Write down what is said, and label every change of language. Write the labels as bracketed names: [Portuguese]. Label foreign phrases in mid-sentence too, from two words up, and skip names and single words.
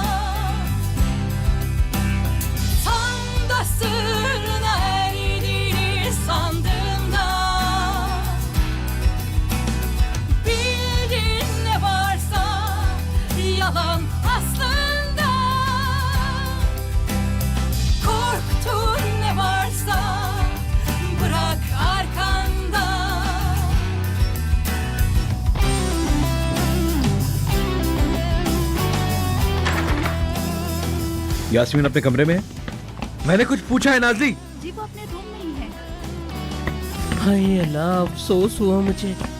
[Turkish] tam da sırrına erdiğini sandığımda, bildiğin ne varsa yalan aslında, korktuğun ne varsa bırak arkanda. [Hindi] यास्मीन अपने कमरे में है? मैंने कुछ पूछा है नाज़ी? जी वो अपने रूम में ही है। हाय अल्लाह, अफसोस हुआ मुझे।